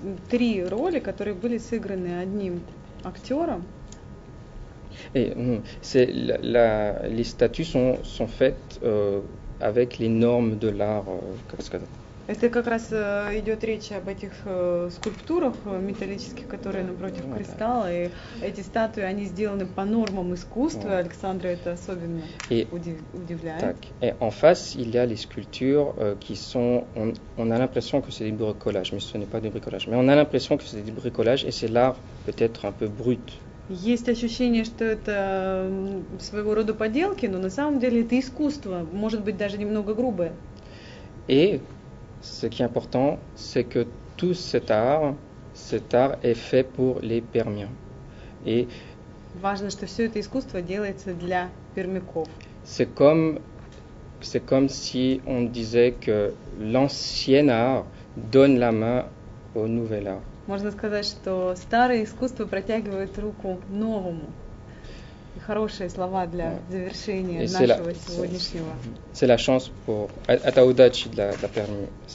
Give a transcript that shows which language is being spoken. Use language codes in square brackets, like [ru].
[ru] 3 роли, которые были сыграны одним актером. [fr] Et, les statues sont faites avec les normes de l'art, [ru] как сказать. Это как раз идет речь об этих скульптурах металлических, которые напротив кристалла, и эти статуи, они сделаны по нормам искусства. Александра это особенно удивляет. Так. [fr] Et en face, il y a les sculptures qui sont, on a l'impression que c'est des bricolages, mais ce n'est pas des bricolages. Mais on a l'impression que c'est des bricolages, et c'est l'art peut-être un peu brut. [ru] Есть ощущение, что это своего рода поделки, но на самом деле это искусство, может быть даже немного грубое. [fr] Et ce qui est important, c'est que tout cet art est fait pour les Permiens. Et [ru] важно, что все это искусство делается для пермяков. [fr] C'est comme si on disait que l'ancien art donne la main au nouvel art. [ru] Можно сказать, что старое искусство протягивает руку новому. Хорошие слова для завершения нашего сегодняшнего. [fr] C'est la chance pour [ru] это удача для Перми.